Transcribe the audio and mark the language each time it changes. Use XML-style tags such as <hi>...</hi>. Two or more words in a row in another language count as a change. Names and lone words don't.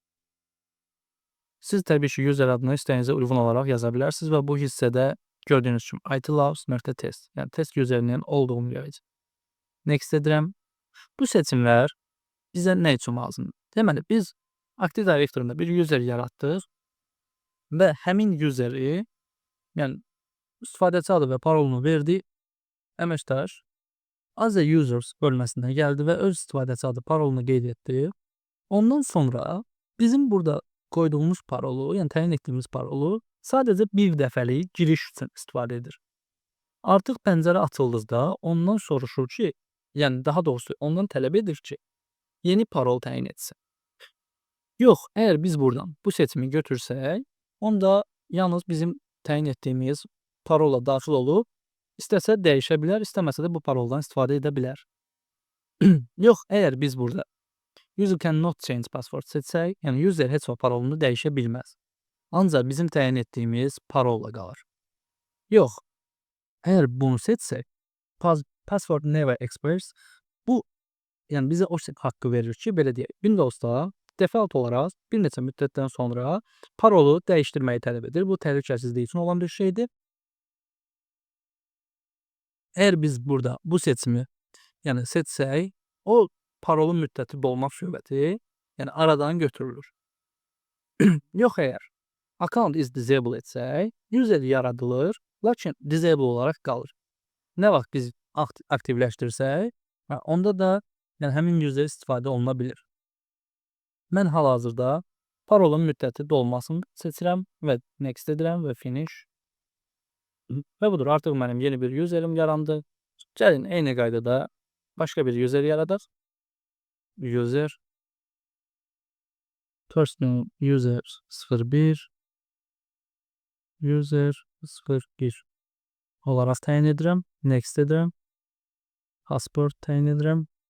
<az>Siz təbii ki, user adını istəyinizə uyğun olaraq yaza bilərsiniz və bu hissədə gördüyünüz kimi itlabs.test, test userinin olduğunu görəcək. Next edirəm. Bu seçimlər bizə nə üçün lazımdır? Deməli, biz Active Directory-da bir user yaratdıq və həmin useri, istifadəçi adı və parolunu verdi. Əməkdaş</az> <en>as a users</en> <az>bölməsinə gəldi və öz istifadəçi adı parolunu qeyd etdi. Ondan sonra bizim burada qoyduğumuz parolu, təyin etdiyimiz parolu sadəcə bir dəfəlik giriş üçün istifadə edir. Artıq pəncərə açıldıqda ondan soruşur ki, daha doğrusu ondan tələb edir ki, yeni parol təyin etsin. Yox, əgər biz buradan bu seçimi götürsək, onda yalnız bizim təyin etdiyimiz parola daxil olub, istəsə dəyişə bilər, istəməsə də bu paroldan istifadə edə bilər. Yox, əgər biz burada</az> <en>user cannot change password</en> <az>seçsək, user heç o parolunu dəyişə bilməz. Ancaq bizim təyin etdiyimiz parolla qalır. Yox, əgər bunu seçsək,</az> <en>password never expires,</en> <az>bu bizə o haqqı verir ki, belə deyək, Windows'da default olaraq bir neçə müddətdən sonra parolu dəyişdirməyi tələb edir. Bu təhlükəsizlik üçün olan bir şeydir. Əgər biz burada bu seçimi seçsək, o parolun müddəti dolmaq söhbəti aradan götürülür. Yox, əgər</az> <en>account is disable</en> <az>etsək, user yaradılır, lakin disable olaraq qalır. Nə vaxt biz aktivləşdirsək, onda da həmin user istifadə oluna bilir. Mən hal-hazırda parolun müddəti dolmasını seçirəm və next edirəm və finish. Və budur, artıq mənim yeni bir userim yarandı. Gəlin, eyni qaydada başqa bir user yaradaq.</az> <en>User first name user 01 user 01</en> <az>olaraq təyin edirəm. Next edirəm. Passport təyin edirəm.</az>